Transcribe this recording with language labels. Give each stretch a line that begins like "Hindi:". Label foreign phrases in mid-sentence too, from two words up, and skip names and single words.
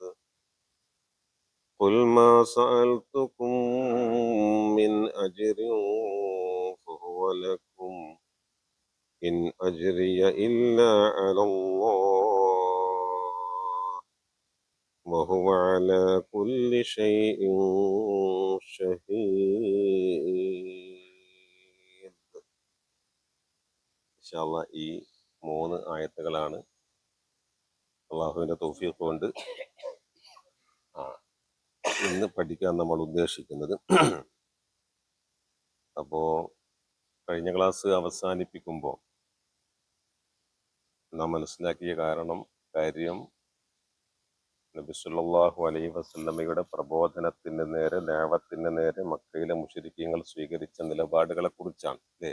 Arabic: قل ما سألتكم من أجر فهو لكم إن أجري إلا على الله وهو على كل شيء شهيد. إن شاء الله
Malayalam: ഈ 3 ആയത്തുകളാണ് അള്ളാഹുവിൻ്റെ തൗഫീഖ് കൊണ്ട് ഇന്ന് പഠിക്കാൻ നമ്മൾ ഉദ്ദേശിക്കുന്നത്. അപ്പോൾ കഴിഞ്ഞ ക്ലാസ് അവസാനിപ്പിക്കുമ്പോൾ നാം മനസ്സിലാക്കിയ കാര്യം നബി
Arabic: صلى الله عليه
Malayalam: വസല്ലമയുടെ പ്രബോധനത്തിന് നേരെ, ദഅവത്തിന് നേരെ മക്കയിലെ മുശ്രിക്കീങ്ങൾ സ്വീകരിച്ച നിലപാടുകളെ കുറിച്ചാണ് അല്ലേ.